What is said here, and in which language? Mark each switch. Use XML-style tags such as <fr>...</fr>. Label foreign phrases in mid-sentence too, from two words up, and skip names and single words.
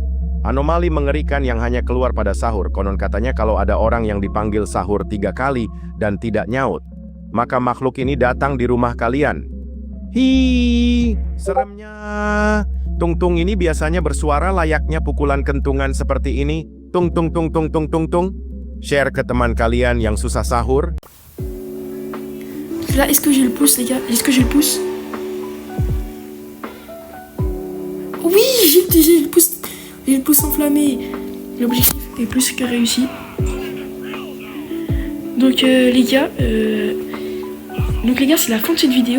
<id>Anomali mengerikan yang hanya keluar pada sahur. Konon katanya kalau ada orang yang dipanggil sahur 3 kali dan tidak nyaut, maka makhluk ini datang di rumah kalian. Hi, seremnya. Tung-tung ini biasanya bersuara layaknya pukulan kentungan seperti ini. Tung tung tung tung tung tung tung. Share ke teman kalian yang susah sahur.</id> <fr>Là, est-ce que j'ai le pouce, les gars? Est-ce que j'ai le pouce? Oui, j'ai le pouce enflammé. L'objectif est plus que réussi. Donc les gars, c'est la fin de cette vidéo.</fr>